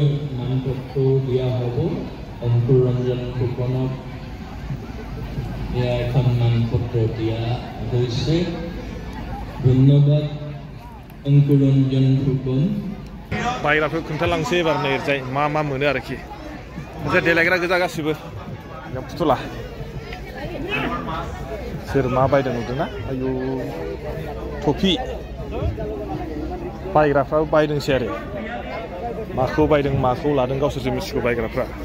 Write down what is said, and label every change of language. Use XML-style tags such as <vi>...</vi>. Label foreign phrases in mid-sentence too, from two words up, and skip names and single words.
<as>মানপত্ৰ দিয়া হ'ব অংকুৰ ৰঞ্জন ফুকনক এখন মানপত্ৰ দিয়া হৈছে ধন্যবাদ अंकुरंजन फुकन</as> <brx>बायग्राफोर खोन्थालांसै एबार नै ओरैजाय मा मा मोनो आरोखि ओरैजाय देलायग्रा गोजा गासिबो फुथुला सोर मा बायदों नुदोंना आयु टफि बायग्राफ्राबो बायदोंसै आरो माखौ बायदों माखौ लादों गावसोरसो मिथिगौ बायग्राफ्रा</brx>